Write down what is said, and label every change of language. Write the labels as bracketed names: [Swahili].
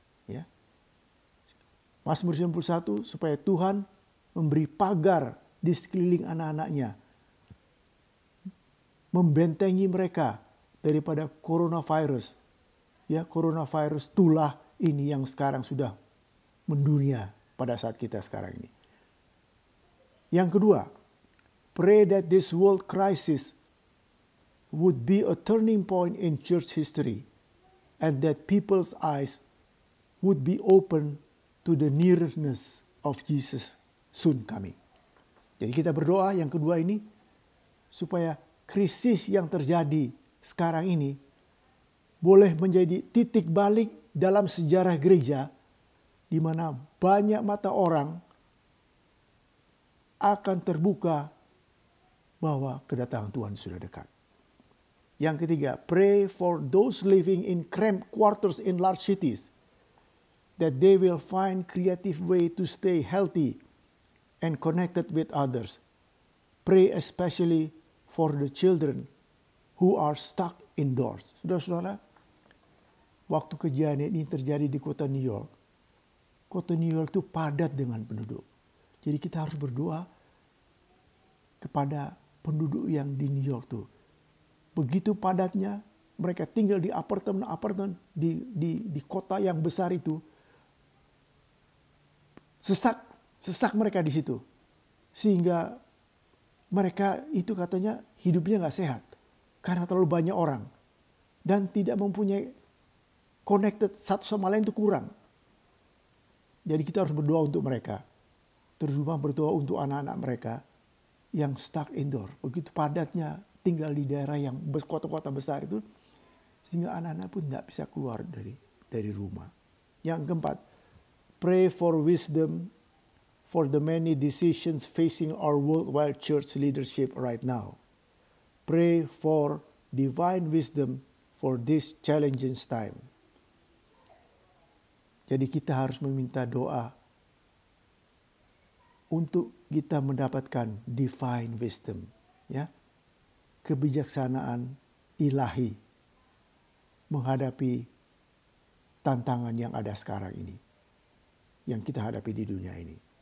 [Indonesian] Ya. Mazmur 91 supaya Tuhan memberi pagar di sekeliling anak-anaknya, membentengi mereka daripada coronavirus. Ya, coronavirus itulah ini yang sekarang sudah mendunia pada saat kita sekarang ini. Yang kedua, [English] pray that this world crisis would be a turning point in church history and that people's eyes would be open to the nearness of Jesus soon coming. [Indonesian] Jadi kita berdoa yang kedua ini supaya krisis yang terjadi sekarang ini boleh menjadi titik balik dalam sejarah gereja di mana banyak mata orang akan terbuka bahwa kedatangan Tuhan sudah dekat. Yang ketiga, [English] pray for those living in cramped quarters in large cities, that they will find creative way to stay healthy and connected with others. Pray especially for the children who are stuck indoors. [Indonesian] Saudara-saudara, waktu kejadian ini terjadi di kota New York. Kota New York itu padat dengan penduduk. Jadi kita harus berdoa kepada penduduk yang di New York tuh. Begitu padatnya, mereka tinggal di apartemen di kota yang besar itu. Sesak mereka di situ. Sehingga mereka itu katanya hidupnya gak sehat. Karena terlalu banyak orang. Dan tidak mempunyai connected satu sama lain itu kurang. Jadi kita harus berdoa untuk mereka. Terutama berdoa untuk anak-anak mereka yang [English] stuck indoor. [Indonesian] Begitu padatnya tinggal di daerah yang kota-kota besar itu. Sehingga anak-anak pun tidak bisa keluar dari rumah. Yang keempat, [English] pray for wisdom for the many decisions facing our worldwide church leadership right now. Pray for divine wisdom for this challenging time. [Indonesian] Jadi kita harus meminta doa untuk kita mendapatkan [English] divine wisdom, [Indonesian] ya, kebijaksanaan ilahi menghadapi tantangan yang ada sekarang ini, yang kita hadapi di dunia ini.